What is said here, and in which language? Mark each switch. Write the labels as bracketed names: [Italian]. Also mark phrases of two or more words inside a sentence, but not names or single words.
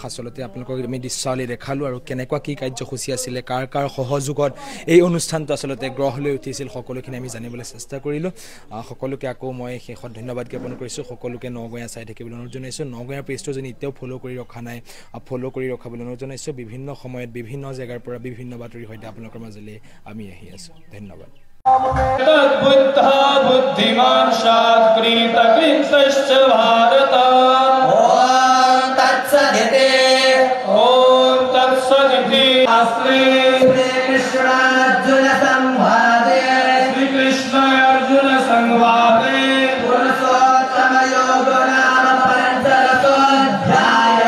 [Assamese] আচলতে আপোনালোকক আমি দৃশ্যাৱলী দেখালোঁ আৰু কেনেকুৱা কি কাৰ্যসূচী আছিলে, কাৰ কাৰ সহযোগত এই অনুষ্ঠানটো আচলতে গঢ় লৈ উঠিছিল, সকলোখিনি আমি জানিবলৈ চেষ্টা কৰিলোঁ। সকলোকে আকৌ মই শেষত ধন্যবাদ জ্ঞাপন কৰিছোঁ। সকলোকে নগঞা চাই থাকিবলৈ অনুৰোধ জনাইছোঁ। নগঞাৰ পেজটো যদি এতিয়াও ফ'ল' কৰি ৰখা নাই, ফ'ল' কৰি ৰখাবলৈ অনুৰোধ জনাইছোঁ। বিভিন্ন সময়ত বিভিন্ন জেগাৰ পৰা বিভিন্ন বাতৰিৰ সৈতে আপোনালোকৰ মাজলৈ আমি আহি আছোঁ। ধন্যবাদ। [Sanskrit] बुद्ध बुद्धिमान शास्त्रीत क्लिप्तश्च भारत। ओम तत्सदिति। ओम तत्सदिति। श्री कृष्ण अर्जुन संवादे। श्री कृष्ण अर्जुन संवादे पुरुषोत्तम योग नाम पंचदशोऽध्यायः।